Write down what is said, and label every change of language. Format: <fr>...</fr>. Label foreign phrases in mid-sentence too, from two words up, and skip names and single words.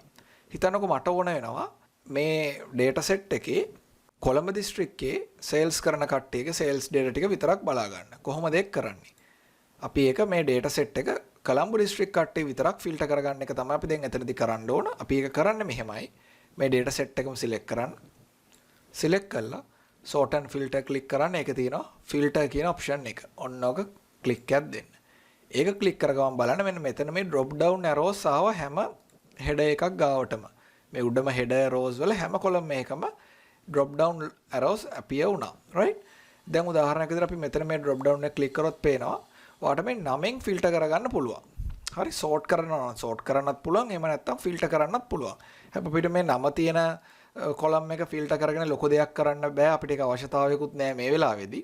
<si>හිතන්නකෝ මට ඕන වෙනවා මේ</si> <en>data set</en> <si>එකේ කොළඹ දිස්ත්‍රික්කයේ sales කරන කට්ටියගේ</si> <en>sales data</en> <si>ටික විතරක් බලා ගන්න. කොහොමද ඒක කරන්නේ? අපි ඒක මේ</si> <en>data set</en> <si>එක කොළඹ දිස්ත්‍රික් කට්ටිය විතරක් filter කරගන්න එක තමයි අපි දැන් එතනදී කරන්න ඕන. අපි ඒක කරන්නේ මෙහෙමයි. මේ</si> <en>data set</en> <si>එකම select කරන්න. select කරලා</si> <en>sort and filter click</en> <si>කරන්න. ඒකේ තියෙනවා filter කියන option එක. ඔන්න ඔක click එකක් දෙන්න. ඒක click කරගමන් බලන්න මෙන්න මෙතන මේ</si> <en>drop down arrows</en> <si>ආව හැම header එකක් ගාවටම. මේ උඩම</si> <en>header rows</en> <si>වල හැම column එකකම</si> <en>drop down arrows appear</en> <si>වුණා. right? දැන් උදාහරණයක් විදිහට අපි මෙතන මේ</si> <en>drop down</en> <si>එක click කරොත් පේනවා ඔයාට මේ නමෙන් filter කරගන්න පුළුවන්. හරි sort කරනවා නම් sort කරන්නත් පුළුවන්. එහෙම නැත්නම් filter කරන්නත් පුළුවන්. හැබැයි අපිට මේ නම තියෙන column එක filter කරගෙන ලොකු දෙයක් කරන්න බෑ. අපිට ඒක අවශ්‍යතාවයකුත් නෑ මේ වෙලාවේදී.</si>